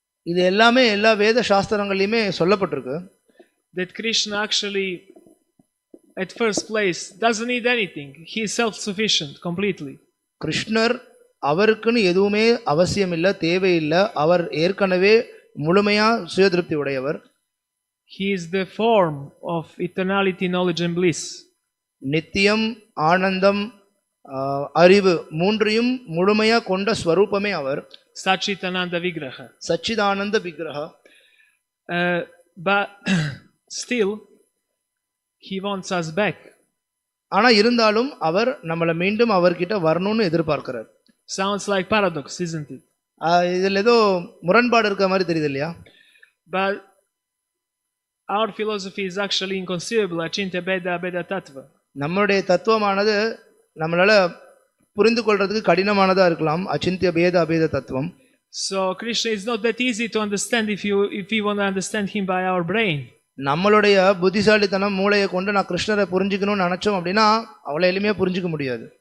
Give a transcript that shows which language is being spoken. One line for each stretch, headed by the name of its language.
Tamil: இது எல்லாமே எல்லா வேத சாஸ்திரங்களிலுமே சொல்லப்பட்டிருக்கு.
English: That Krishna actually at first place doesn't need anything. He is self-sufficient completely.
Tamil: கிருஷ்ணர் அவருக்குன்னு எதுவுமே அவசியம் இல்லை, தேவையில்லை. அவர் ஏற்கனவே முழுமையா சுயதிருப்தி உடையவர்.
English: He is the form of eternality, knowledge and bliss.
Tamil: நித்தியம், ஆனந்தம், அறிவு மூன்றையும் முழுமையா கொண்ட ஸ்வரூபமே அவர்.
Sanskrit: Satchitananda Vigraha.
Tamil: சச்சிதானந்த விக்கிரக.
English: But still he wants us back.
Tamil: ஆனா இருந்தாலும் அவர் நம்மளை மீண்டும் அவர்கிட்ட வரணும்னு எதிர்பார்க்கிறார்.
English: Sounds like paradox, isn't it?
Tamil: இதுல ஏதோ முரண்பாடு இருக்க மாதிரி தெரியுது இல்லையா?
English: But our philosophy is actually inconceivable.
Sanskrit: Achintya Beda Abeda Tattva.
Tamil: நம்மளுடைய தத்துவமானது நம்மளால புரிந்து கொள்றதுக்கு கடினமானதா இருக்கலாம். அச்சிந்திய பேத அபேத தத்துவம்.
English: So Krishna is not that easy to understand if we want to understand him by our brain.
Tamil: நம்மளுடைய புத்திசாலித்தனம் மூளையை கொண்டு நான் கிருஷ்ணரை புரிஞ்சுக்கணும்னு நினைச்சோம் அப்படின்னா அவ்வளவு எளிமையா புரிஞ்சுக்க முடியாது.